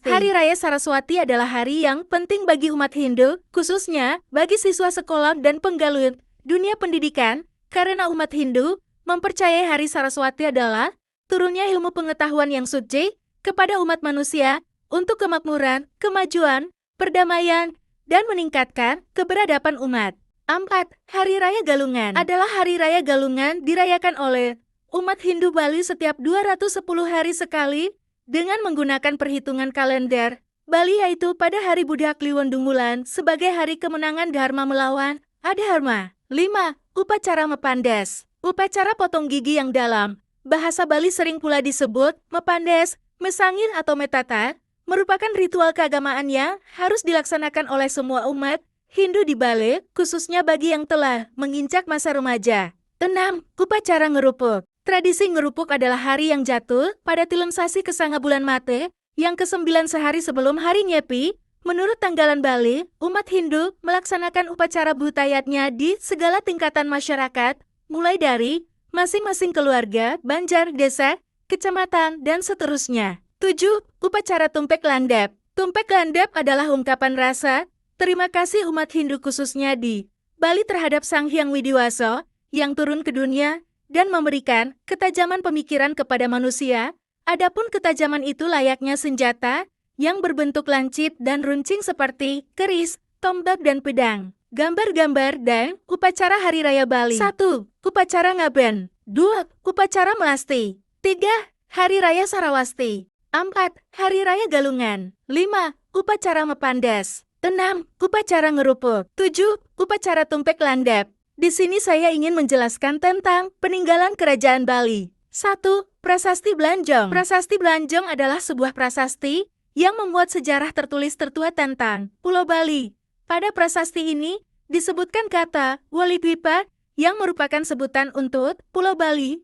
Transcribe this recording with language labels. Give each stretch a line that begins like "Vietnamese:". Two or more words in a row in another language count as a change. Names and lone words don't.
Indonesian: Hari Raya Saraswati adalah hari yang penting bagi umat Hindu, khususnya bagi siswa sekolah dan penggalut dunia pendidikan, karena umat Hindu mempercayai Hari Saraswati adalah turunnya ilmu pengetahuan yang suci kepada umat manusia untuk kemakmuran, kemajuan, perdamaian, dan meningkatkan keberadaban umat. 4. Hari Raya Galungan adalah hari raya Galungan dirayakan oleh umat Hindu Bali setiap 210 hari sekali dengan menggunakan perhitungan kalender Bali, yaitu pada hari Budak Kliwon Dungulan sebagai hari kemenangan Dharma melawan Adharma. 5. Upacara Mepandes. Upacara potong gigi yang dalam bahasa Bali sering pula disebut Mepandes, Mesangir atau Metata, merupakan ritual keagamaan yang harus dilaksanakan oleh semua umat Hindu di Bali, khususnya bagi yang telah menginjak masa remaja. 6. Upacara Ngerupuk. Tradisi ngerupuk adalah hari yang jatuh pada Tilem Sasi Kesanga bulan Mate, yang ke-9 sehari sebelum hari Nyepi. Menurut tanggalan Bali, umat Hindu melaksanakan upacara butayatnya di segala tingkatan masyarakat, mulai dari masing-masing keluarga, banjar, desa, kecamatan, dan seterusnya. 7. Upacara Tumpek Landep. Tumpek Landep adalah ungkapan rasa terima kasih umat Hindu khususnya di Bali terhadap Sang Hyang Widiwasa yang turun ke dunia dan memberikan ketajaman pemikiran kepada manusia. Adapun ketajaman itu layaknya senjata yang berbentuk lancip dan runcing seperti keris, tombak, dan pedang. Gambar-gambar dan upacara Hari Raya Bali. 1. Upacara Ngaben. 2. Upacara Melasti. 3. Hari Raya Sarawasti. 4. Hari Raya Galungan. 5. Upacara Mepandes. 6. Upacara Ngerupuk. 7. Upacara Tumpek Landep. Di sini saya ingin menjelaskan tentang peninggalan Kerajaan Bali. 1. Prasasti Blanjong. Prasasti Blanjong adalah sebuah prasasti yang memuat sejarah tertulis tertua tentang Pulau Bali. Pada prasasti ini disebutkan kata Walipipa yang merupakan sebutan untuk Pulau Bali.